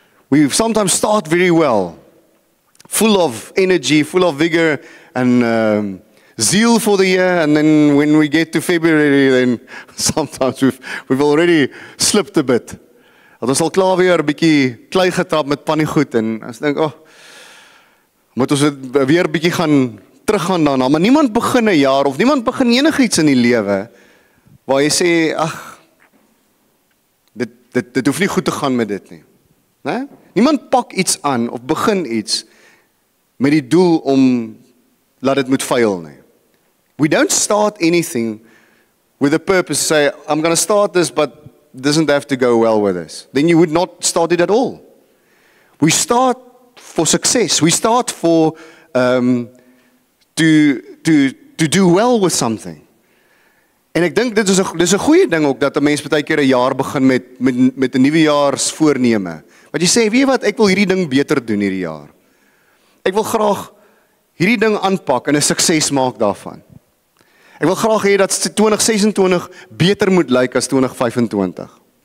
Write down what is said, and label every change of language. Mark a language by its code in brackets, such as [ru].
[en] We sometimes start very well, full of energy, full of vigor, and zeal for the year, and then when we get to February, then sometimes we've already slipped a bit. [af] Dat ons al klaar weer 'n bietjie klei getrap met panniegoed, en ons dink, moet ons weer 'n bietjie gaan teruggaan daarna, maar niemand begin 'n jaar, of niemand begin enigiets in die lewe, waar jy sê, dit hoef nie goed te gaan met dit nie. Nee? Niemand pak iets aan, of begin iets, met die doel om, laat dit moet fail nie. [en] We don't start anything with a purpose to say, I'm going to start this, but it doesn't have to go well with this. Then you would not start it at all. We start for success. We start for to do well with something. [af] En ek dink dit is 'n goeie ding ook, dat 'n mens baie keer 'n jaar begin met 'n nuwejaarsvoorneme. Wat jy sê, weet jy wat, ek wil hierdie ding beter doen hierdie jaar. Ek wil graag hierdie ding aanpak en 'n sukses maak daarvan. Ek wil graag hê dat 2026 beter moet lyk as 2025.